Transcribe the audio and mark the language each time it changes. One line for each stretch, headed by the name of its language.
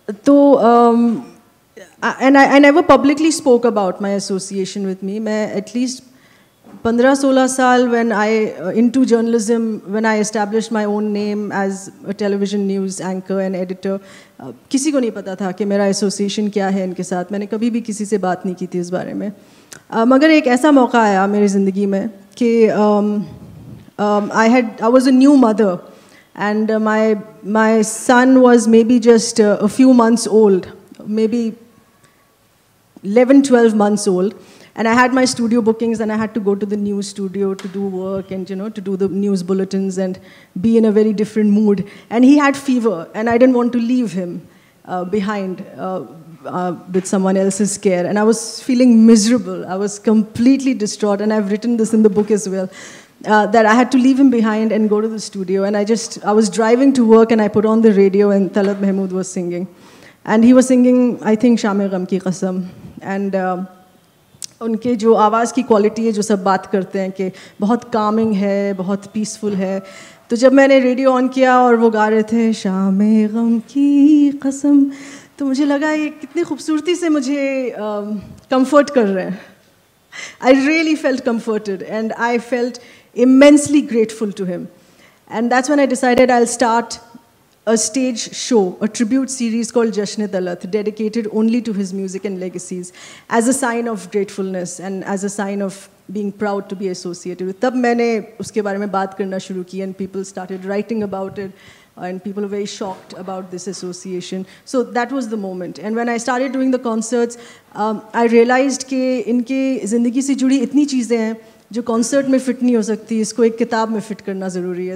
English: And I never publicly spoke about my association with me. मैं at least 15-16 साल when I into journalism, when I established my own name as a television news anchor and editor,
Hindi: किसी को नहीं पता था कि मेरा association क्या है इनके साथ. मैंने कभी भी किसी से बात नहीं की थी इस बारे में. मगर एक ऐसा मौका आया मेरी ज़िंदगी में कि
English: I was a new mother, and my son was maybe just a few months old, maybe 11-12 months old, and I had my studio bookings, and I had to go to the news studio to do work and, you know, to do the news bulletins and be in a very different mood. And he had fever, and I didn't want to leave him behind with someone else's care, and I was feeling miserable. I was completely distraught, and I've written this in the book as well. that I had to leave him behind and go to the studio. And I was driving to work and I put on the radio and Talat Mahmood was singing. And he was singing, I think, Sham Gham Ki Qasam.
Hindi: And उनके जो आवाज़ की quality है, जो सब बात करते हैं कि बहुत कामिंग है, बहुत पीसफुल है. तो जब मैंने रेडियो ऑन किया और वो गा रहे थे शाम गम की कसम, तो मुझे लगा ये कितनी खूबसूरती से मुझे कंफर्ट कर रहे हैं.
English: I really felt comforted and I felt immensely grateful to him. And that's when I decided I'll start a stage show, a tribute series called Jasn-e-Talat, dedicated only to his music and legacies, as a sign of gratefulness and as a sign of being proud to be associated with.
Hindi: तब मैंने उसके बारे में बात करना शुरू की
English: and people started writing about it and people were very shocked about this association. So that was the moment. And when I started doing the concerts, I realized
Hindi: कि इनके ज़िंदगी से जुड़ी इतनी चीज़ें हैं जो कॉन्सर्ट में फिट नहीं हो सकती, इसको एक किताब में फिट करना ज़रूरी है.